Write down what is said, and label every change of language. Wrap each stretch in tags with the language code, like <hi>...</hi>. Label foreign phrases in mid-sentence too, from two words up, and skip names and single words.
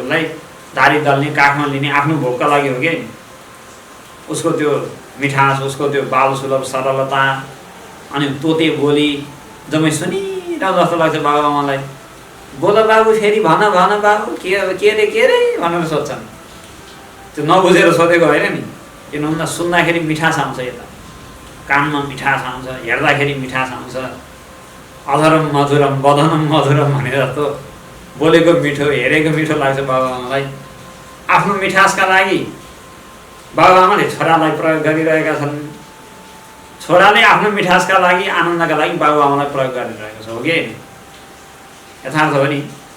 <ne>उसलाई दारी दल्ने, काखमा लिने आफ्नो भोगका लागि हो कि। उसको त्यो मिठास, उसको त्यो बाल सुलभ सरलता, अनि तोते बोली जम्मै सुनिरहँ जस्तो लाग्छ बाबुआमालाई। बोल बाबु फेरि भन भन बाबु के रे भनेर सोध्छन्। त्यो नबुझेर सोधेको होइन नि। किन भन्दा सुन्दाखेरि मिठास आउँछ, यता कानमा मिठास आउँछ, हेर्दाखेरि मिठास आउँछ।</ne> <sa>अधरम मधुरम बदनम मधुरम</sa> <ne>भने जस्तो बोलेको मिठो, हेरेको मिठो लाग्छ बाबुआमालाई। आफ्नो मिठासका लागि बाबुआमाले छोरालाई प्रयोग गरिरहेका छन्। छोराले आफ्नो मिठासका लागि, आनन्दका लागि बाबुआमालाई प्रयोग गरिरहेको छ। हो कि यथार्थ हो नि?</ne>